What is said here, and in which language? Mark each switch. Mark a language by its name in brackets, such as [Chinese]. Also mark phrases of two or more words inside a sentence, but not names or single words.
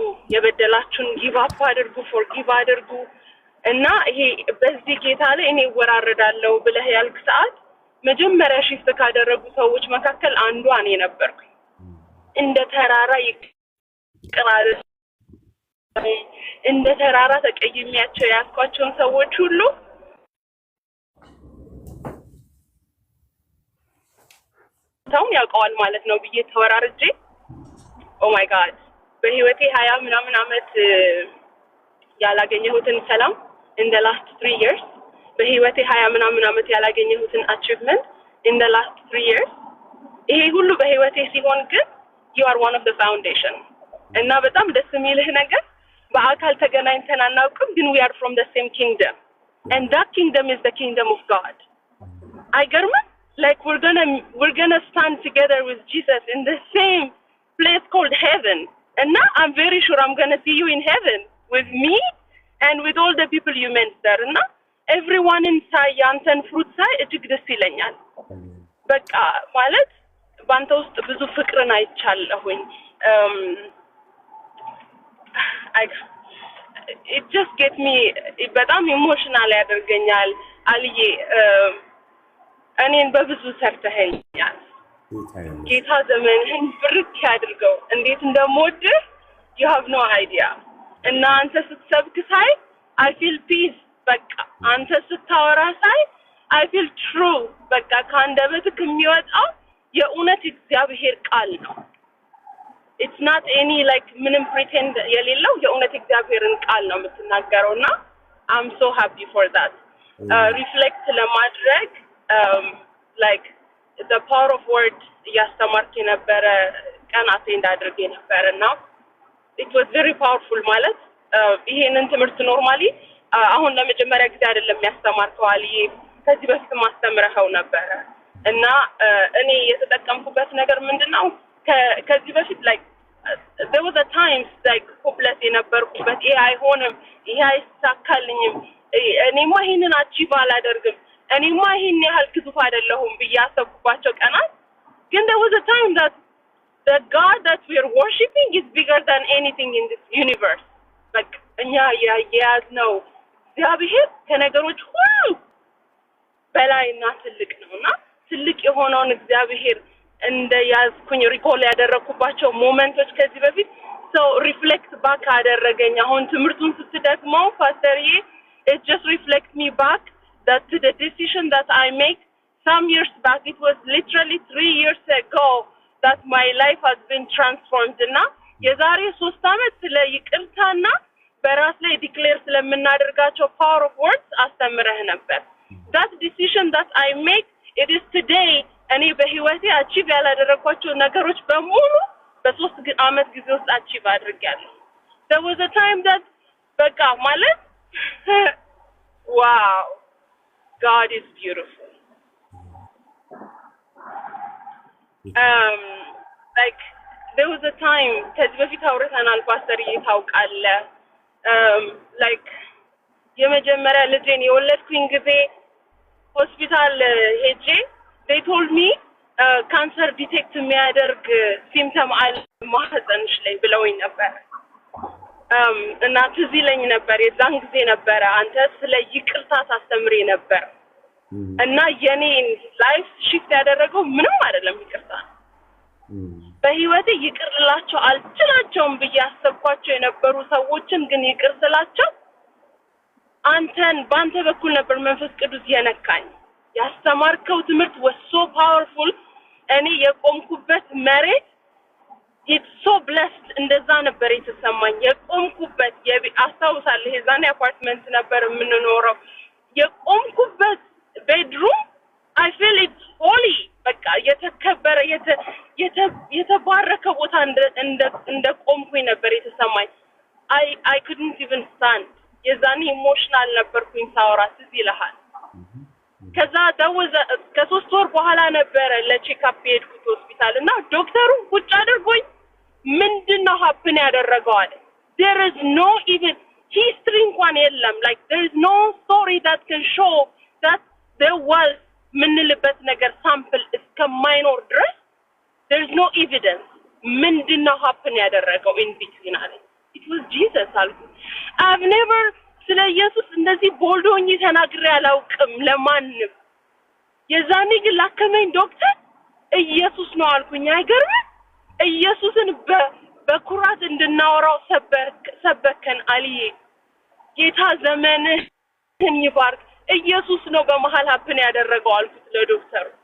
[Amharic] የበደላችሁን [English] give up [Amharic] አድርጉ፣ ፎርጊቭ አድርጉ እና ይሄ በዚህ ጌታ ላይ እኔ እወራረዳለሁ ብለህ ያልክ ሰዓት መጀመሪያ ሽፍት ካደረጉ ሰዎች መካከል አንዷ እኔ ነበርኩ። እንደ ተራራ ይቅራል እንደ ተራራ ተቀይሜያቸው ያስኳቸውን ሰዎች ሁሉ ታውን ያውቀዋል ማለት ነው ብዬ ተወራርጄ [English] oh my god [Amharic] በህይወቴ 20 ምናምን አመት ያላገኘሁትን ሰላም [English] in the last 3 years [Amharic] በህይወቴ 20 ምናምን አመት ያላገኘሁትን achievement [English] in the last 3 years [Amharic] ይሄ ሁሉ በህይወቴ ሲሆን ግን [English] you are one of the foundation [Amharic] እና በጣም ደስ የሚልህ ነገር በአካል ተገናኝተን አናውቅም ግን [English] we are from the same kingdom and that kingdom is the kingdom of God አይገርምም like we're gonna stand together with Jesus in the same place called heaven and now I'm very sure I'm gonna see you in heaven with me and with all the people you mentioned and now everyone inside ያንተን fruit [Amharic] ሳይ እጅግ ደስ ይለኛል በቃ ማለት ባንተ ውስጥ ብዙ ፍቅርን አይቻለሁኝ [English] it just get me [Amharic] በጣም ኢሞሽናል ያደርገኛል አልዬ እኔን በብዙ ሰርተኸኛል ጌታ ዘመንህን ብርክ ያድርገው እንዴት እንደምወድህ [English] you have no idea [Amharic] እና አንተ ስትሰብክ ሳይ [English] I feel peace [Amharic] በቃ አንተ ስታወራ ሳይ [English] I feel true [Amharic] በቃ ካንደበትህ የሚወጣው የእውነት እግዚአብሔር ቃል ነው [English] it's not any like [Amharic] ምንም pretend የሌለው የእውነት እግዚአብሔርን ቃል ነው የምትናገረውና [English] I'm so happy for that reflect [Amharic] ለማድረግ [English] like the power of words [Amharic] ያስተማርክ የነበረ ቀን አቴንድ አድርጌ ነበርና [English] it was very powerful [Amharic] ማለት ይሄንን ትምህርት ኖርማሊ አሁን ለመጀመሪያ ጊዜ አይደለም ያስተማርከው አልዬ ከዚህ በፊት ማስተምረው ነበር እና እኔ የተጠቀምኩበት ነገር ምንድነው ከዚህ በፊት [English] like there was a times like hopeless [Amharic] የነበርኩበት ይሄ አይሆንም ይሄ አይሳካልኝም እኔማ ይሄንን አቺቭ አላደርግም እኔማ ይሄን ያህል ግዙፍ አይደለሁም በያሰብኩባቸው ቀናት ግን [English] there was a time that the God that we are worshiping is bigger than anything in this universe like [Amharic] እኛ ያያዝነው እግዚአብሔር ከነገሮች ሁሉ በላይና ትልቅ ነውና ትልቅ የሆነውን እግዚአብሔር እንደ ያዝኩኝ ሪኮል ያደረኩባቸው ሞመንቶች ከዚህ በፊት [English] so reflect back [Amharic] አደረገኝ አሁን ትምርቱን ስትደግመው ፓስተርዬ [English] it just reflects me back that to the decision that I make some years back it was literally 3 years ago that my life has been transformed [Amharic] እና የዛሬ 3 አመት ስለ ይቅርታና በራስ ላይ ዲክሌር ስለምናደርጋቸው [English] power of words [Amharic] አስተምረህ ነበር [English] that decision that I make it is today [Amharic] እኔ በህይወቴ አቺቭ ያላደረኳቸው ነገሮች በሙሉ በ3 አመት ጊዜ ውስጥ አቺቭ አድርጌያለሁ [English] there was a time that [Amharic] በቃ ማለት [English] wow God is beautiful like there was a time [Amharic] ከዚህ በፊት አውርተናል ፓስተር ይታውቃል like የመጀመሪያ ልጄን የወለድኩኝ ጊዜ ሆስፒታል ሄጄ [English] they told me [Amharic] cancer detect የሚያደርግ symptom አለ ማህፀንሽ ላይ ብለውኝ ነበር እና ትዝ ይለኝ ነበር የዛን ጊዜ ነበር አንተ ስለ ይቅርታ ታስተምሪ ነበር እና የኔን [English] life shift [Amharic] ያደረገው ምንም አይደለም ይቅርታ በህይወቴ ይቅርላቸው አልችላቸውም በያሰብኳቸው የነበሩ ሰዎችን ግን ይቅርላቸው አንተን ባንተ በኩል ነበር መንፈስ ቅዱስ የነካኝ ያስተማርከው ትምህርት [English] was so powerful [Amharic] እኔ የቆምኩበት መሬት [English] it's so blessed [Amharic] እንደዛ ነበር የተሰማኝ የቆምኩበት አስታውሳለሁ የዛኔ አፓርትመንት ነበር የምንኖረው የቆምኩበት bedroom [English] I feel it's holy [Amharic] በቃ የተከበረ የተባረከ ቦታ እንደ ቆምኩኝ ነበር የተሰማኝ [English] I couldn't even stand [Amharic] የዛኔ ኢሞሽናል ነበርኩኝ ሳወራት እዚህ ይልሃል ከዛ ከ3 ወር በኋላ ነበር ለቼክአፕ ሄድኩት ሆስፒታል እና ዶክተሩ ቁጭ አድርጎኝ ምንድነው ሀፕን ያደረገው አለ [English] there is no even history [Amharic] እንኳን የለም [English] like there is no story that can show that there was [Amharic] ምንልበት ነገር ሳምፕል እስከማይኖር ድረስ [English] there is no [Amharic] evidence ምንድነው ሀፕን ያደረገው [English] in between [Amharic] አለ [English] it was Jesus [Amharic] አልኩ [English] I've never [Amharic] ስለ ኢየሱስ እንደዚህ ቦልዶኝ ተናግሬ አላውቅም ለማንም የዛኔ ግን ላከመኝ ዶክተር ኢየሱስ ነው አልኩኝ አይገርም ኢየሱስን በኩራት እንድናወራው ሰበከን አልዬ ጌታ ዘመንህን ይባርክ ኢየሱስ ነው በመሃል ሀፕን ያደረገው አልኩት ለዶክተሩ